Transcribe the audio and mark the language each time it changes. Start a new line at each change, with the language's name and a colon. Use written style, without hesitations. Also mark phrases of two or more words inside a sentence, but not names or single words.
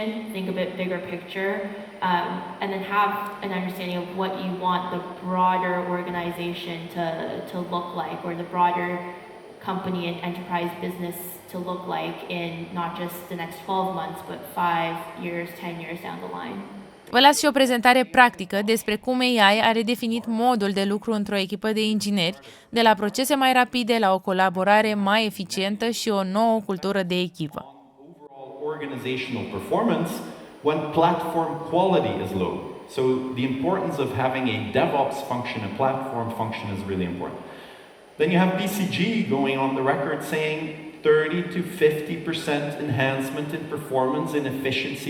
English: Think a bit bigger picture, and then have an understanding of what you want the broader organization to look like, or the broader company and enterprise business to look like in not just the next 12 months, but 5 years, 10 years down the line.
Romanian: Vă las și o prezentare practică despre cum AI a redefinit modul de lucru într-o echipă de ingineri, de la procese mai rapide la o colaborare mai eficientă și o nouă cultură de echipă.
English: Organizational performance when platform quality is low. So the importance of having a DevOps function, a platform function, is really important. Then you have BCG going on the record saying 30 to 50% enhancement in performance and efficiency.